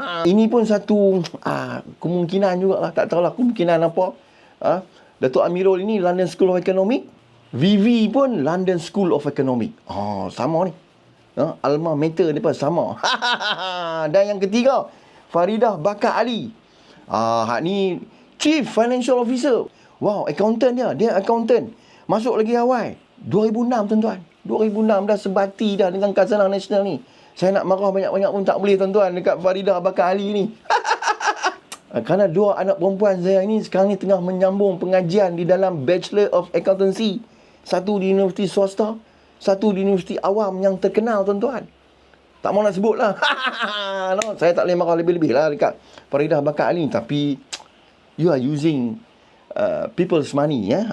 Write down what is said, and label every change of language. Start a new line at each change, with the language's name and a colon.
Malay: Ini pun satu kemungkinan jugalah. Tak tahulah kemungkinan apa. Datuk Amirul ini London School of Economics. VV pun London School of Economics. Sama ni. Alma mater mereka sama. Dan yang ketiga, Faridah Bakar Ali. Hak ni Chief Financial Officer. Wow, accountant dia. Dia accountant. Masuk lagi awal 2006, tuan-tuan. 2006 dah sebati dah dengan Khazanah Nasional ni. Saya nak marah banyak-banyak pun tak boleh, tuan-tuan, dekat Faridah Bakar Ali ni. Kerana 2 anak perempuan saya ni sekarang ni tengah menyambung pengajian di dalam Bachelor of Accountancy. Satu di universiti swasta, satu di universiti awam yang terkenal, tuan-tuan. Tak mau nak sebut lah. No, saya tak boleh marah lebih-lebih lah dekat Faridah Bakar Ali. Tapi
English: you are using people's money.